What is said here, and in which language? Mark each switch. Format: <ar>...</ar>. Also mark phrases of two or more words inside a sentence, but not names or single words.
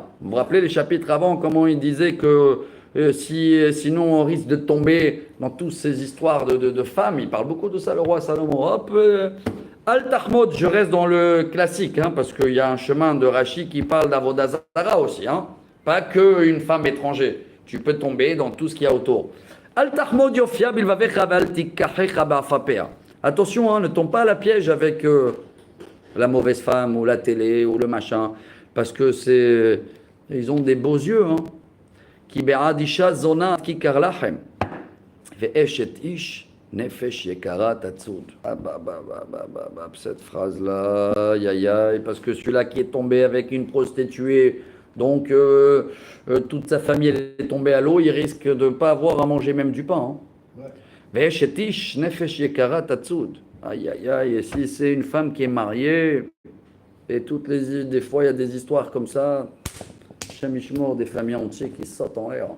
<fr>Vous vous rappelez les chapitres avant, comment il disait que sinon on risque de tomber dans toutes ces histoires de femmes. Il parle beaucoup de ça, le roi Salomon. Hop,</fr> <he>אל תחמד,</he> <fr>je reste dans le classique, hein, parce qu'il y a un chemin de Rashi qui parle d'Avodazara aussi. Hein, pas qu'une femme étrangère. Tu peux tomber dans tout ce qu'il y a autour.</fr> <he>אל תחמד יפיה בלבבך ואל תקחך בעפעפיה.</he> <fr>Attention, hein, ne tombe pas à la piège avec la mauvaise femme ou la télé ou le machin, parce que ils ont des beaux yeux. Hein.</fr> <he>כי בעד אשה זונה כי ככר לחם ואשת איש נפש יקרה תצוד.</he> <fr>Cette phrase-là, aïe, parce que celui-là qui est tombé avec une prostituée, donc toute sa famille est tombée à l'eau, il risque de ne pas avoir à manger même du pain. Hein.</fr> <he>ואשת איש נפש יקרה תצוד.</he> <fr>Aïe, et si c'est une femme qui est mariée, et des fois il y a des histoires comme ça, Shemishmor, des familles entières qui sautent en l'air.</fr>